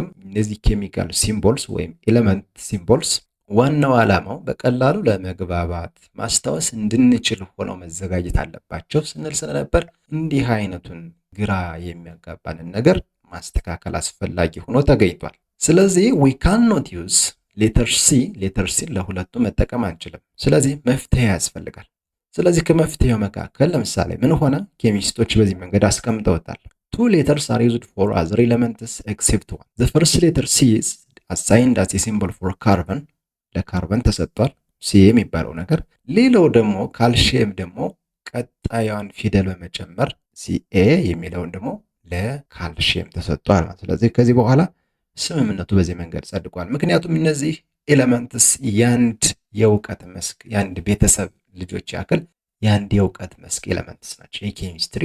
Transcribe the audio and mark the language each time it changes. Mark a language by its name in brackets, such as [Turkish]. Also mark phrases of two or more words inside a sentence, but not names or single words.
[Amharic] እነዚህ [English] chemical symbols [Amharic] ወይም [English] element symbols [Amharic] ዋናው ዓላማው በቀላሉ ለመግባባት ማስታወስ እንድንችል ሆነው መዘጋጀት አለባቸው ስንል ስለነበር እንዲህ አይነቱን ግራ የሚያጋባንን ነገር ማስተካከል አስፈላጊ ሆኖ ተገኝቷል። ስለዚህ [English] we cannot use letter C [Amharic] ለሁለቱ መጠቀም አንችልም። ስለዚህ መፍትሄ ያስፈልጋል። ስለዚህ ከመፍትሄው መካከል ለምሳሌ ምን ሆነ? ኬሚስቶች በዚህ መንገድ አስቀምጠውታል። [English] two letters are used for other elements except one. The first letter C is assigned as a symbol for carbon. [Amharic] ለካርበን ተሰጥቷል ሲ የሚባለው ነገር። ሌላው ደግሞ ካልሽየም ደግሞ ቀጣዩን ፊደል በመጨመር ሲኤ የሚለውን ደግሞ ለካልሽየም ተሰጥቷል። ስለዚህ ከዚህ በኋላ ስምምነቱ በዚህ መንገድ ጸድቋል። ምክንያቱም እነዚህ ኤሌመንትስ ያንድ የእውቀት መስክ ያንድ ቤተሰብ ልጆች ያክል ያንድ የእውቀት መስክ ኤሌመንትስ ናቸው፣ የኬሚስትሪ